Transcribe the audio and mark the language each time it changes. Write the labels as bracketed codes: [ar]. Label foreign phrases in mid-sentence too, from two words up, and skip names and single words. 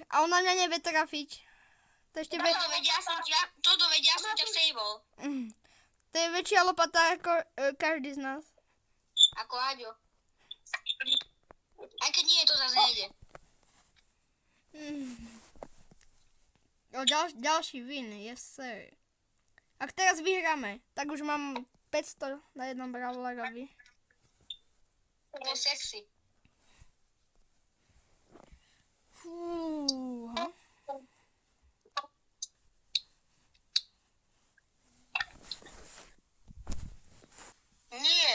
[sk] A ona mňa nevie trafiť. To ešte Toto vedia, som ťa sejbol. To je väčšia lopata ako každý z nás. Ako Aďo. Aj keď nie, to zase nejde. [en] Ďalší win, yes sir. [sk] Ak teraz vyhráme, tak už mám 500 na jednom brawlerovi. To bol sexy. Fúha. Nie.